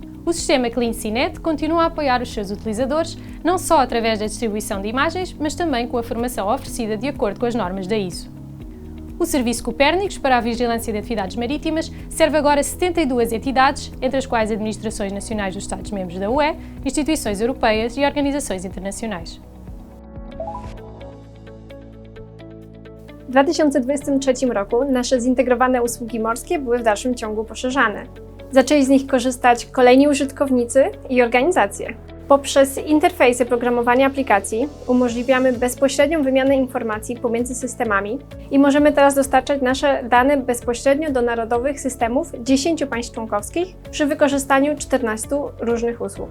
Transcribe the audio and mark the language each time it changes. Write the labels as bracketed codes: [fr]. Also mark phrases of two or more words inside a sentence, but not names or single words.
[pt] O sistema CleanSeaNet continua a apoiar os seus utilizadores, não só através da distribuição de imagens, mas também com a formação oferecida de acordo com as normas da ISO. O Serviço Copérnicos para a Vigilância de Atividades Marítimas serve agora 72 entidades, entre as quais administrações nacionais dos Estados-membros da UE, instituições europeias e organizações internacionais. [pl] W 2023 roku nasze zintegrowane usługi morskie były w dalszym ciągu poszerzane. Zaczęli z nich korzystać kolejni użytkownicy i organizacje. Poprzez interfejsy programowania aplikacji umożliwiamy bezpośrednią wymianę informacji pomiędzy systemami i możemy teraz dostarczać nasze dane bezpośrednio do narodowych systemów 10 państw członkowskich przy wykorzystaniu 14 różnych usług.